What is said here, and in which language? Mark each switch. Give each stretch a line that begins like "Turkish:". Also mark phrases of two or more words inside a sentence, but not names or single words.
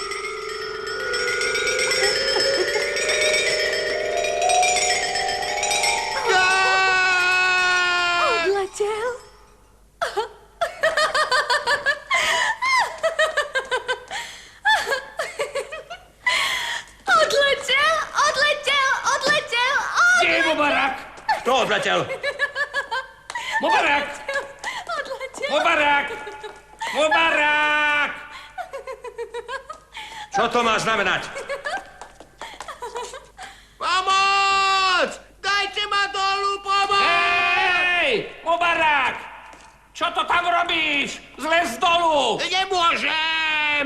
Slovak: Odletel? Odletel, odletel, odletel, Kde je Mubarak? Kto odletel? Mubarak! odletel. Mubarak! Mubarak! Čo to má znamenať? Pomoc! Dajte ma dolu, pomoc! Hej! Mubarak! Čo to tam robíš? Zlez dolu! Nemôžem!